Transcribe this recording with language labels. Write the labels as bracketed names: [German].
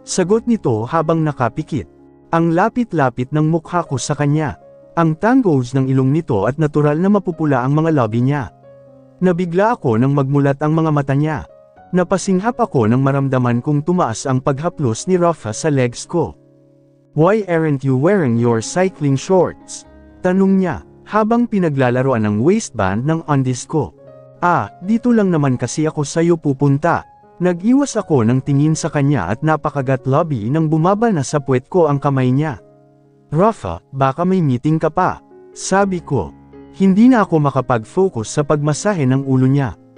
[Filipino] Sagot nito habang nakapikit. Ang lapit-lapit ng mukha ko sa kanya. Ang tangos ng ilong nito at natural na mapupula ang mga labi niya. Nabigla ako nang magmulat ang mga mata niya. Napasinghap ako nang maramdaman kong tumaas ang paghaplos ni Rafa sa legs ko. [English] Why aren't you wearing your cycling shorts? [Filipino] Tanong niya, habang pinaglalaroan ng waistband ng undies ko. Dito lang naman kasi ako sa'yo pupunta. Nag-iwas ako ng tingin sa kanya at napakagat lobby nang bumaba na sa puwet ko ang kamay niya. Rafa, baka may meeting ka pa. Sabi ko. Hindi na ako makapag-focus sa pagmasahe ng ulo niya.